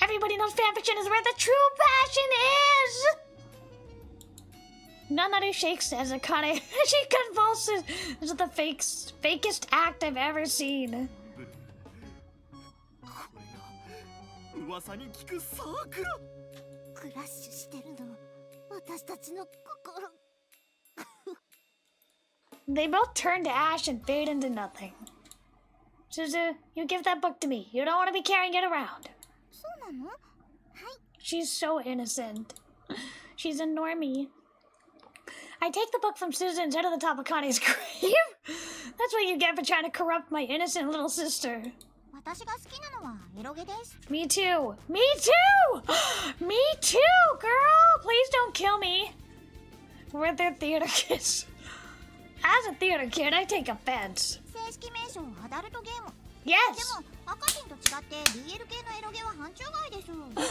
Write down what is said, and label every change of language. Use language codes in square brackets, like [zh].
[en] Everybody knows fanfiction is where the true passion is. Nanaru shakes as Akane. She convulses. This is the fakest act I've ever seen. [ja] これが噂に聞くサークラ。クラッシュしてるの、私たちの心。 [en] They both turn to ash and fade into nothing. Suzu, you give that book to me. You don't want to be carrying it around. [ja] そうなの？はい。 [en] She's so innocent. She's a normie. I take the book from Suzu and set it on the top of Kane's grave. That's what you get for trying to corrupt my innocent little sister. [ja] 私が好きなのはエロゲです。 [en] Me too. Me too! Me too, girl! Please don't kill me. We're their theater kids. As a theater kid, I take offense. [ja] 正式名称アダルトゲーム。 [en] Yes! [ja] でも赤人と違って BL 系のエロゲは範疇外です。